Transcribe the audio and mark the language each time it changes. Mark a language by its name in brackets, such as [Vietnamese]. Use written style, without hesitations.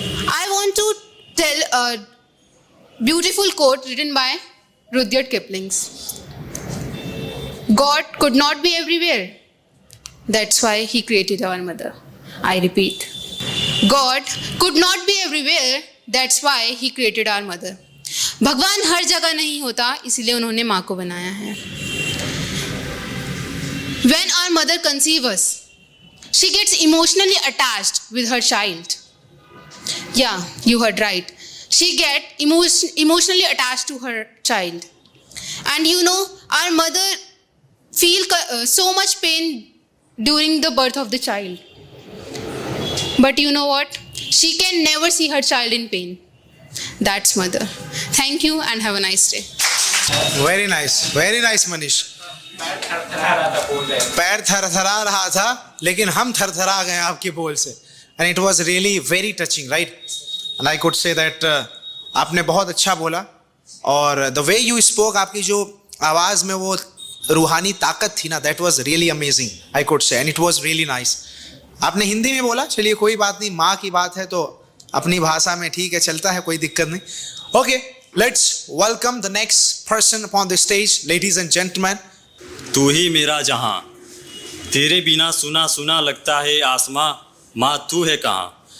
[English] I want to tell a beautiful quote written by Rudyard Kipling. God could not be everywhere. That's why he created our mother. I repeat. God could not be everywhere. That's why he created our mother. [Hindi] भगवान हर जगह नहीं होता, इसलिए उन्होंने माँ को बनाया है. [English] When our mother conceives us, she gets emotionally attached with her child. Yeah, you heard right. She gets emotionally attached to her child. And you know, our mother feel so much pain during the birth of the child. But you know what? She can never see her child in pain. That's mother. Thank you and have a nice day. Very nice Manish. [Hindi] पैर थरथरा रहा था, लेकिन हम थरथरा गए आपकी बोल से. [English] And it was really very touching, right? And I could say that [Hindi] आपने बहुत अच्छा बोला, [English] और the way you spoke, [Hindi] आपकी जो आवाज़ में वो रूहानी ताकत थी ना, [English] that was really amazing, I could say, and it was really nice. [Hindi] आपने हिंदी में बोला, चलिए कोई बात नहीं, माँ की बात है तो अपनी भाषा में ठीक है, चलता है, कोई दिक्कत नहीं. [English] Okay, let's welcome the next person upon the stage, ladies and gentlemen. [Hindi] तू ही मेरा जहां, तेरे बिना सुना सुना लगता है आसमां, माँ तू है कहाँ.